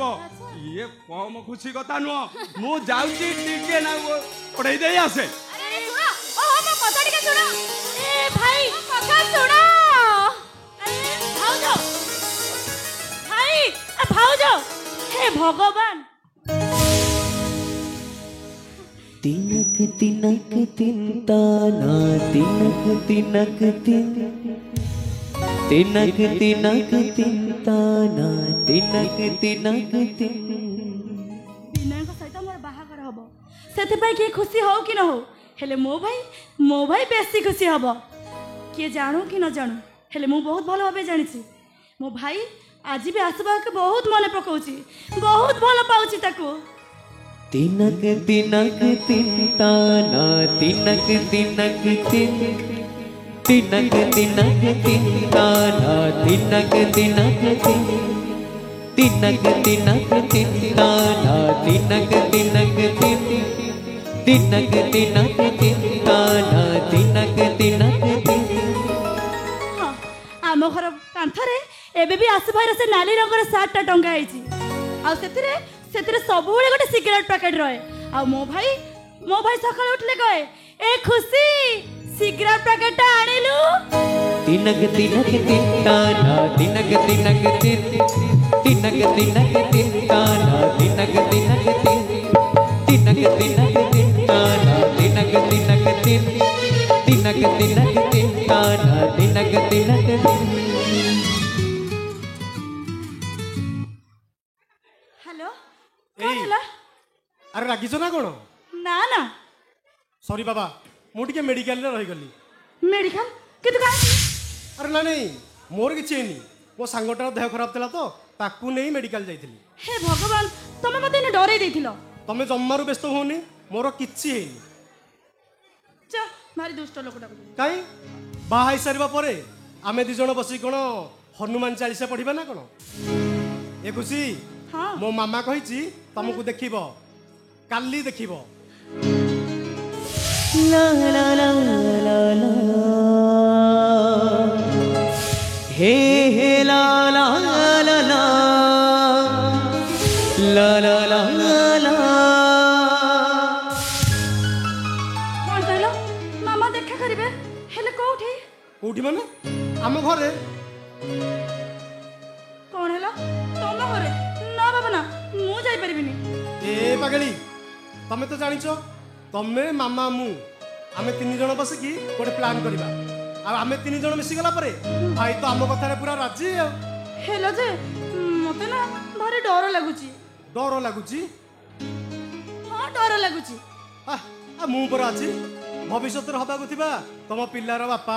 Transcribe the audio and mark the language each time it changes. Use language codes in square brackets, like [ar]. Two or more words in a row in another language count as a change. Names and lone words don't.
[or] ଇଏ କମ ଖୁସି କଥା ନୁହଁ। ମୁଁ ଯାଉଛି ଟିକେ ନା ଚଢେଇ ଦେଇ ଆସେ। ମୋ କଥା ଟିକେ ଶୁଣ। ଭାଇ କଥା ଶୁଣ। ଭାଉଜ ହେ ଭଗବାନ। तिनक तिनक तिनताना तिनक तिनक तिन तिनक तिनक तिनताना तिनक तिनक तिन। ବିନୟଙ୍କ ସହିତ ମୋର ବାହାଘର ହବ, ସେଥିପାଇଁ କିଏ ଖୁସି ହଉ କି ନ ହଉ, ହେଲେ ମୋ ଭାଇ ବେଶୀ ଖୁସି ହବ। କିଏ ଜାଣୁ କି ନ ଜାଣୁ, ହେଲେ ମୁଁ ବହୁତ ଭଲ ଭାବେ ଜାଣିଛି ମୋ ଭାଇ ଆଜି ବି ଆସୁବାକୁ ବହୁତ ମନେ ପକାଉଛି, ବହୁତ ଭଲ ପାଉଛି ତାକୁ। तिनक तिनक तिनताना तिनक तिनक तिन तिनक तिनक तिनताना तिनक तिनक तिन तिनक तिनक तिनताना तिनक तिनक तिन तिनक तिनक तिनताना तिनक तिनक तिन। ହଁ, ଆମ ଘର କାନ୍ଥରେ ଏବେ ବି ଆସୁ ଭାଇର ସେ ନାଲି ରଙ୍ଗର ସାର୍ଟଟା ଟଙ୍ଗା ହେଇଛି। ଆଉ ସେଥିରେ ସବୁବେଳେ ଗୋଟେ ସିଗାରେଟ ପ୍ୟାକେଟ ରହେ। ଆଉ ମୋ ଭାଇ ସକାଳୁ ଉଠିଲେ କହେ ଏ ଖୁସି ସିଗାରେଟ ପ୍ୟାକେଟଟା ଆଣିଲୁ। तिनक तिनक तिनताना तिनक तिनक तिन तिनक तिनक तिनताना तिनक तिनक तिन तिनक तिनक तिनताना तिनक तिनक तिन तिनक तिनक तिनताना तिनक तिनक तिन। ହ୍ୟାଲୋ, କଣ ହେଲା? ଆରେ ରାଗିଛ ନା କଣ? ନା ନା, ସରି ବାବା, ମୁଁ ଟିକେ ମେଡିକାଲରେ ରହିଗଲି। ମେଡିକାଲ କିନ୍ତୁ କାହିଁକି? ଆରେ ନାଇଁ ମୋର କିଛି ହେଇନି, ମୋ ସାଙ୍ଗଟାର ଦେହ ଖରାପ ଥିଲା ତ ତାକୁ ନେଇ ମେଡିକାଲ ଯାଇଥିଲି। ହେ ଭଗବାନ, ତମେ ମତେ ଏନେ ଡରେଇ ଦେଇଥିଲ। ତମେ ଜମାରୁ ବ୍ୟସ୍ତ ହୁଅନି, ମୋର କିଛି ହେଇନି। ଚା ଭାରି ଦୁଷ୍ଟ ଲୋକଟାକୁ। କାଇଁ ବାହା ହେଇସାରିବା ପରେ ଆମେ 2 ଜଣ ବସି କ'ଣ ହନୁମାନ ଚାଳିଶା ପଢିବା ନା କ'ଣ? ଏ ଖୁସି, ହଁ ମୋ ମାମା କହିଛି ତମକୁ ଦେଖିବ, କାଲି ଦେଖିବ। ला ला ला ला ला हे हे ला ला ला ला ला ला ला ला। କଣ କହିଲ? ମାମା ଦେଖା କରିବେ, ହେଲେ କୋଉଠି? କୋଉଠି ମାନେ? ଆମ ଘରେ। କଣ ହେଲା? ତମ ଘରେ? ନା ବାବା ନା, ମୁଁ ଯାଇପାରିବିନି। ଏ ପାଗଳି, ତମେ ତ ଜାଣିଛ ତମେ ମାମା ମୁଁ ଆମେ 3 ଜଣ ବସିକି ଗୋଟେ ପ୍ଲାନ କରବା ଆ ଆମେ 3 ଜଣ ମିସି ଗଲା ପରେ ଭାଇ ତୋ ଆମ କଥାରେ ପୂରା ରାଜି ହେଲୋ ଜେ ମତେ ନା ଭାରୀ ଡର ଲାଗୁଚି ଡର ଲାଗୁଚି ହାଁ ଡର ଲାଗୁଚି ଆ ମୁ ପର ଅଛି ଭବିଷ୍ୟତ ରେ ହବା ଥିବା ତମ ପିଲ୍ଲାର ବାପା